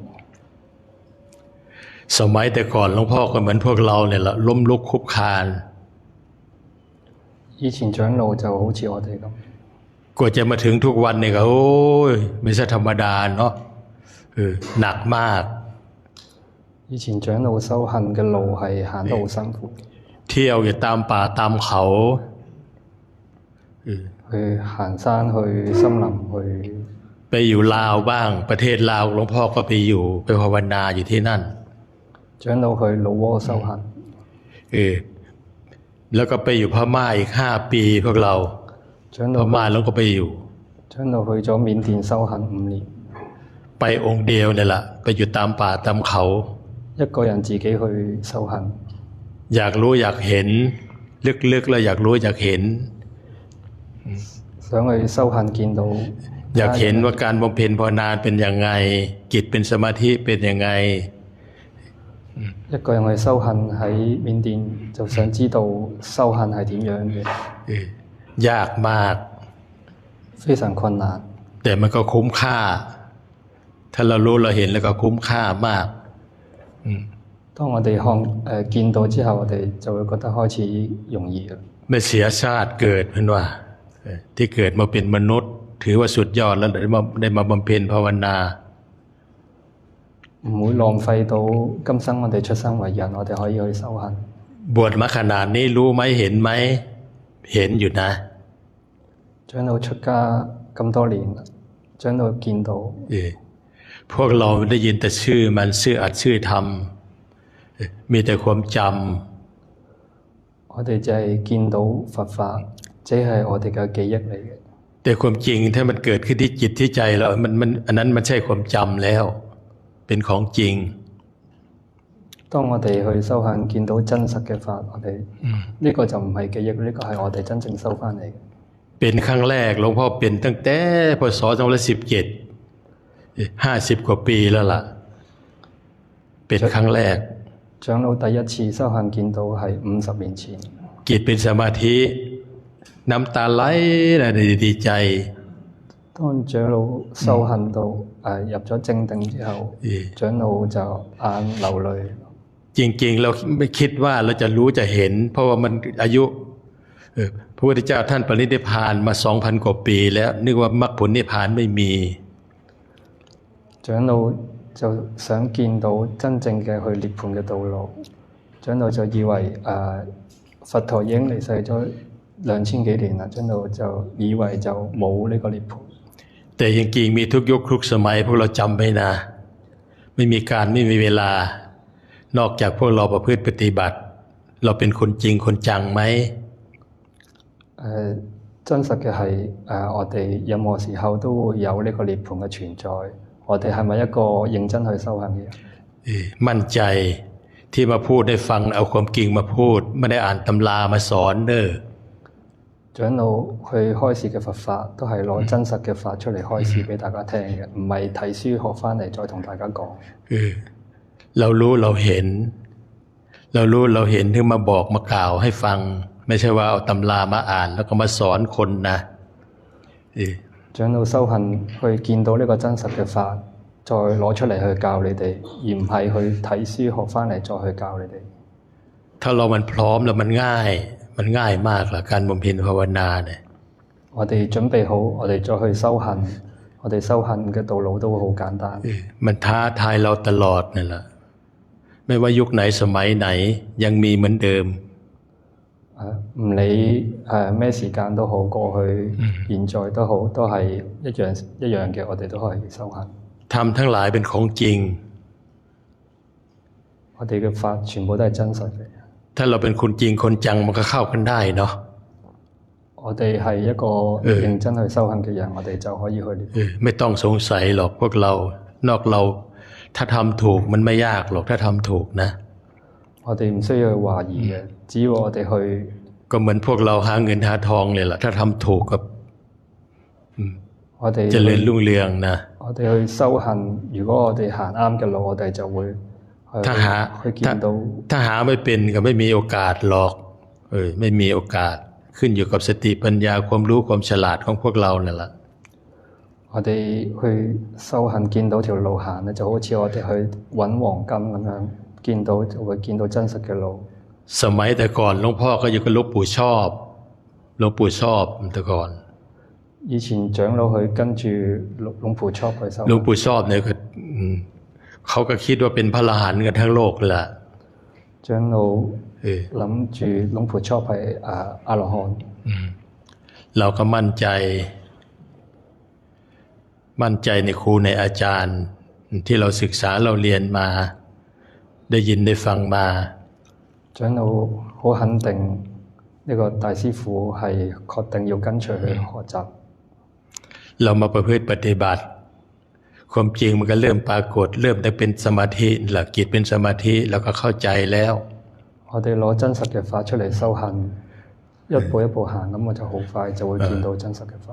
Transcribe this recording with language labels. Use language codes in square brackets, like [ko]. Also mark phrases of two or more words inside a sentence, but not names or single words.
[th] สมัยแต่ก่อนหลวงพ่อก็เหมือนพวกเราเนี่ยแหละล้มลุกคลุกคลาน [yue] 以前長老就好似我哋咁 [th] กว่าจะมาถึงทุกวันเนี่ยก็โอ้ยไม่ใช่ธรรมดาเนาะหนักมาก [yue] 以前長老修行嘅路係行得好辛苦 [th] เที่ยวอยู่ตามป่าตามเขา [yue] 去行山去森林去 [th] ไปอยู่ลาวบ้างประเทศลาวหลวงพ่อก็ไปอยู่ไปภาวนาอยู่ที่นั่น [yue] 長老去老撾修行 [th] แล้วก็ไปอยู่พม่าอีก5 ปีพวกเราพม่าแล้วก็ไปอยู่ [yue] 長老去咗緬甸修行5年 [th] ไปองค์เดียวเนี่ยแหละไปอยู่ตามป่าตามเขา [yue] 一個人自己去修行 [th] อยากรู้อยากเห็นลึกๆแล้วอยากรู้อยากเห็น [yue] 想去修行見到 [th] อยากเห็นว่าการบำเพ็ญภาวนาเป็นยังไงจิตเป็นสมาธิเป็นยังไง [yue] 一個人去修行喺緬甸就想知道修行係點樣嘅 [th] ยากมาก [yue] 非常困難 [th] แต่มันก็คุ้มค่าถ้าเรารู้เราเห็นแล้วก็คุ้มค่ามาก [yue] 當我哋見到之後我哋就會覺得開始容易啦 [th] ไม่เสียชาติเกิดเพื่อนว่าที่เกิดมาเป็นมนุษย์ถือว่าสุดยอดแล้วได้มาบำเพ็ญภาวนา [yue] 唔會浪費到今生我哋出生為人我哋可以去修行 [th] บวชมาขนาดนี้รู้ไหมเห็นไหมเห็นอยู่นะ [yue] 長老出家咁多年長老見到 [th] พวกเราได้ยินแต่ชื่อมันชื่ออัดชื่อทำมีแต่ความจ [yue] 我哋就係見到佛法，只係我哋嘅記憶嚟嘅。 [th] แต่ความจริงถ้ามันเกิดขึ้นที่จิตที่ใจเรามันอันนั้นมันใช่ความจำแล้วเป็นของจริง [yue] 當我哋去修行，見到真實嘅法，我哋呢個就唔係記憶，呢個係我哋真正收翻嚟嘅。 [th] เป็นครั้งแรกหลวงพ่อเป็นตั้งแต่พศ2017 50 กว่าปีแล้วล่ะเป็นครั้งแรก [yue] 長老第一次修行見到係50年前。 [th] จิตเป็นสมาธิน้ำตาไหลนะดีใจ [yue] 當長老修行到入咗正定之後，長老就眼流淚。 [th] จริงๆเราไม่คิดว่าเราจะรู้จะเห็นเพราะว่ามันอายุพระพุทธเจ้าท่านปรินิพพานมา 2,000 กว่าปีแล้วนึกว่ามรรคผลนิพพานไม่มี [yue] 長老就想見到真正嘅去涅槃嘅道路，長老就以為佛陀已經離世咗2000幾年啦，長老就以為就冇呢個涅槃。 [th] แต่จริงๆมีทุกยุคทุกสมัยพวกเราจำไว้นะไม่มีการไม่มีเวลานอกจากพวกเราประพฤติปฏิบัติเราเป็นคนจริงคนจังไหม [yue] 真實嘅係我哋任何時候都會有呢個涅槃嘅存在。我哋係咪一個認真去修行嘅人？ [th] มั่นใจที่มาพูดได้ฟังเอาความจริงมาพูดไม่ได้อ่านตำรามาสอนเด้อ [yue] 長老去開示嘅佛法都係攞真實嘅法出嚟開示俾大家聽嘅，唔係睇書學翻嚟再同大家講。 [th] เรารู้เราเห็นถึงมาบอกมากล่าวให้ฟังไม่ใช่ว่าเอาตำรามาอ่านแล้วก็มาสอนคนนะ [yue] 長老修行去見到呢個真實嘅法，再攞出嚟去教你哋，而唔係去睇書學翻嚟再去教你哋。 [th] ถ้าเรามันพร้อมแล้วมันง่ายมากละการบำเพ็ญภาวนาเนี่ย [yue] 我哋準備好，我哋再去修行，我哋修行嘅道路都會好簡單。 [th] มันท้าทายเราตลอดนี่แหละไม่ว่ายุคไหนสมัยไหนยังมีเหมือนเดิม [yue] 唔理咩時間都好，過去、現在都好，都係一樣嘅，我哋都可以修行。 [th] ธรรมทั้งหลายเป็นของจริง [yue] 我哋嘅法全部都係真實嘅。 [th] ถ้าเราเป็นคนจริงคนจังมันก็เข้ากันได้เนาะ [yue] 我哋係一個認真去修行嘅人，我哋就可以去涅槃。 [th] ไม่ต้องสงสัยหรอกพวกเรานอกเราถ้าทำถูกมันไม่ยากหรอกถ้าทำถูกนะ [yue] 我哋唔需要去懷疑嘅，只要我哋去 [th] ก็เหมือนพวกเราหาเงินหาทองเลยล่ะถ้าทำถูกกับ [yue] 我哋 [th] เจริญรุ่งเรืองนะ [yue] 我哋去修行，如果我哋行啱嘅路，我哋就會 [th] ถ้าหาไม่เป็นก็ไม่มีโอกาสหรอกไม่มีโอกาสขึ้นอยู่กับสติปัญญาความรู้ความฉลาดของพวกเรานั่นแหละ [yue] 我哋去修行見到條路行咧，就好似我哋去揾黃金咁樣，見到就會見到真實嘅路。 [th] สมัยแต่ก่อนหลวงพ่อก็อยู่กับหลวงปู่ชอบแต่ก่อน [yue] 以前長老去跟住หลวงปู่ชอบ去修。 [th] หลวงปู่ชอบเนี่ยก็เขาก็คิดว่าเป็นพระอรหันต์กันทั้งโลกแหละ [yue] 長老諗住หลวงปู่ชอบ係阿羅漢。 [th] เราก็มั่นใจในครูในอาจารย์ที่เราศึกษาเราเรียนมาได้ยินได้ฟังมา [yue] 長老好肯定呢個大師傅係確定要跟隨去學習。 [th] เรามาประพฤติปฏิบัติความจริงมันก็เริ่มปรากฏเริ่มได้เป็นสมาธิหลักจิตเป็นสมาธิเราก็เข้าใจแล้ว [yue] 我哋攞真實嘅法出嚟修行，一步一步行，咁我就好快就會見到真實嘅法。